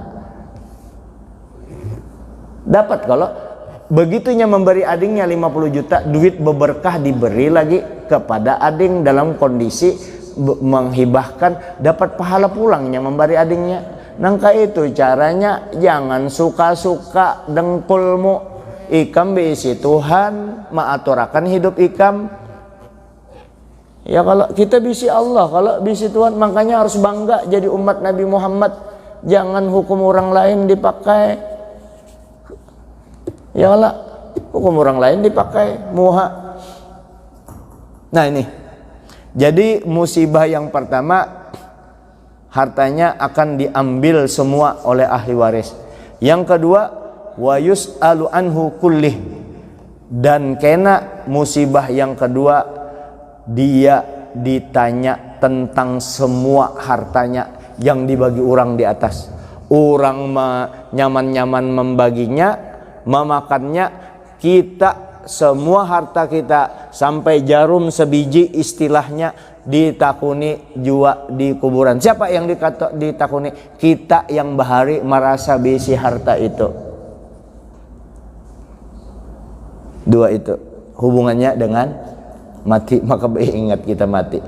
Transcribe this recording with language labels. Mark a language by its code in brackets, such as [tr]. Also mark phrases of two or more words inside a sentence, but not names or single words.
[id] Dapat kalau begitunya memberi adingnya 50 juta, duit berberkah diberi lagi kepada ading dalam kondisi menghibahkan, dapat pahala pulangnya memberi adingnya. Nangka itu caranya, jangan suka-suka dengkulmu. [bjn] Ikam bisi Tuhan, maaturakan hidup ikam. [id] Ya kalau kita bisi Allah, kalau bisi Tuhan, makanya harus bangga jadi umat Nabi Muhammad. Jangan hukum orang lain dipakai. [ar] يا الله, [id] hukum orang lain dipakai muha. Nah ini, jadi musibah yang pertama, hartanya akan diambil semua oleh ahli waris. Yang kedua, [ar] ويسأل عنه كله, [id] dan kena musibah yang kedua, dia ditanya tentang semua hartanya yang dibagi orang di atas. Orang nyaman-nyaman membaginya, memakannya, kita semua harta kita sampai jarum sebiji istilahnya ditakuni jua di kuburan. Siapa yang ditakuni? Kita yang bahari merasa bisi harta itu. Dua itu hubungannya dengan mati, maka ingat kita mati.